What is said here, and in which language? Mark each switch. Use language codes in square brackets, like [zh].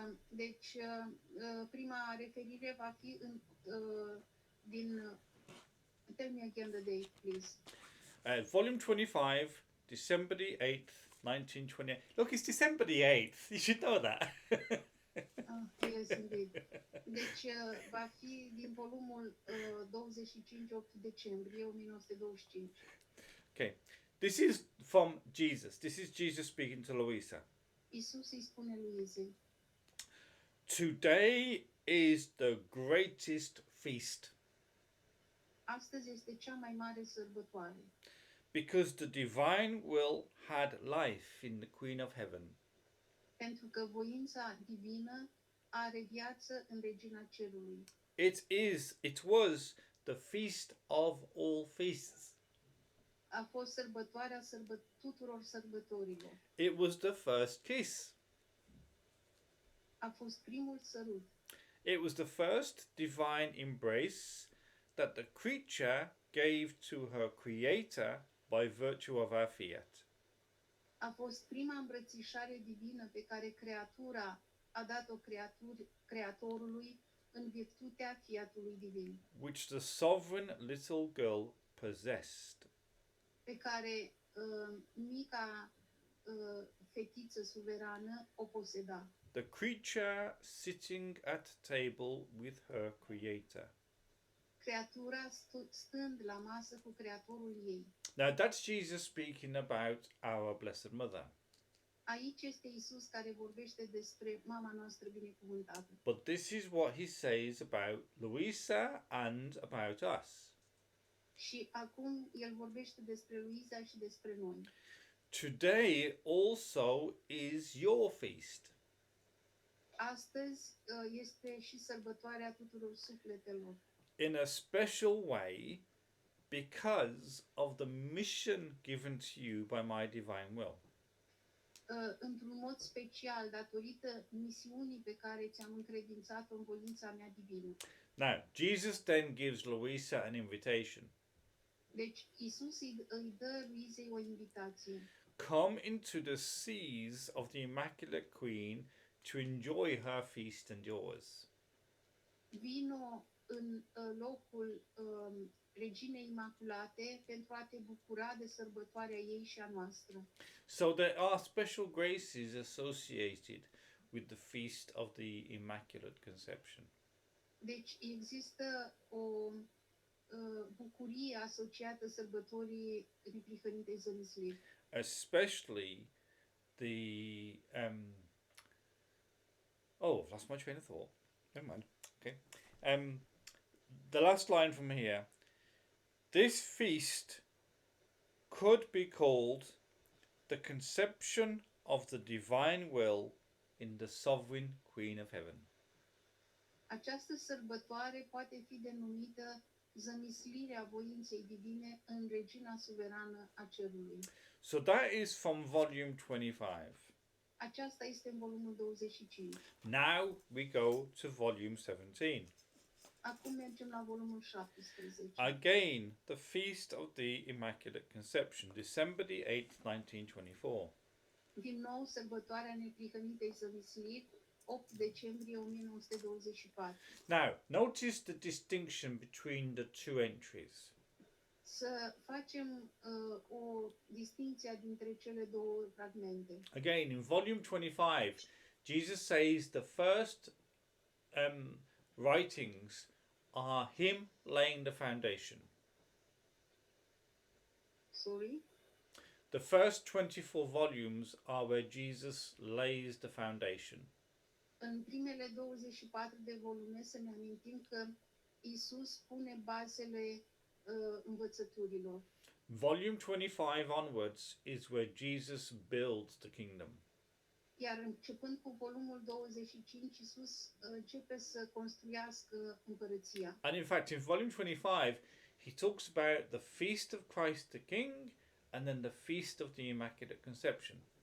[ro] Deci, prima referire va fi din... [en] Tell me again the date, please. Volume 25, December the 8th, 1928. Look, it's December the 8th. You should know that. Yes, indeed. [ro] Deci, va fi din volumul 25, 8 decembrie 1925. [en] Okay. This is from Jesus. This is Jesus speaking to Louisa. [ro] Isus îi spune Luizei: [en] Today is the greatest feast [ro] astăzi este cea mai mare sărbătoare, [en] because the divine will had life in the Queen of Heaven. [ro] pentru că voința divină are viață în Regina Cerului. [en] It was the feast of all feasts. [ro] A fost sărbătoarea tuturor sărbătorilor. [en] It was the first kiss. [ro] A fost primul sărut. [en] It was the first divine embrace that the creature gave to her creator by virtue of our fiat. [ro] A fost prima îmbrățișare divină pe care creatura a dat-o creatorului în virtutea fiatului divin, [en] Which the sovereign little girl possessed. [ro] pe care mica fetiță suverană o poseda. [en] The creature sitting at table with her creator. [ro] Creatura stând la masă cu creatorul ei. [en] Now that's Jesus speaking about our Blessed Mother. [ro] Aici este Isus care vorbește despre mama noastră binecuvântată. [en] But this is what he says about Louisa and about us. [ro] Și acum el vorbește despre Luiza și despre noi. [en] Today also is your feast. [ro] Astăzi este și sărbătoarea tuturor sufletelor. [en] In a special way because of the mission given to you by my divine will. [ro] Într-un mod special, datorită misiunii pe care ți-am încredințat-o în voința mea divină. [en] Now, Jesus then gives Louisa an invitation. [ro] Deci, Isus îi dă Luizei o invitație. [en] Come into the seas of the Immaculate Queen to enjoy her feast and yours. [ro] Vino în locul Reginei Imaculate pentru a te bucura de sărbătoarea ei și a noastră. [en] So there are special graces associated with the feast of the Immaculate Conception. [ro] Deci există o bucurie asociată sărbătorii Neprihănitei Zămisliri. [en] Especially the oh, I've lost my train of thought. Never mind. Okay. The last line from here. This feast could be called the conception of the divine will in the sovereign Queen of Heaven. [ro] Această sărbătoare poate fi denumită zămislirea voinței divine în Regina Suverană a Cerului. [en] So that is from volume 25. [ro] Aceasta este în volumul 25. [en] Now we go to volume 17. [ro] Acum mergem la volumul 17. [en] Again, the Feast of the Immaculate Conception, December the 8th, 1924. [ro] Din nou, sărbătoarea Neprihănitei Zămisliri, 8 decembrie 1924. [en] Now, notice the distinction between the two entries. [ro] Să facem o distinție dintre cele două fragmente. [en] Again, in volume 25, Jesus says the first writings are him laying the foundation. Sorry? The first 24 volumes are where Jesus lays the foundation. [ro] În primele 24 de volume să ne amintim că Isus pune bazele învățăturilor. [en] Volume 25 onwards is where Jesus builds the kingdom. [ro] Iar începând cu volumul 25, Isus începe să construiască împărăția. [en] And in fact, in volume 25, he talks about the feast of Christ the King and then the feast of the Immaculate Conception.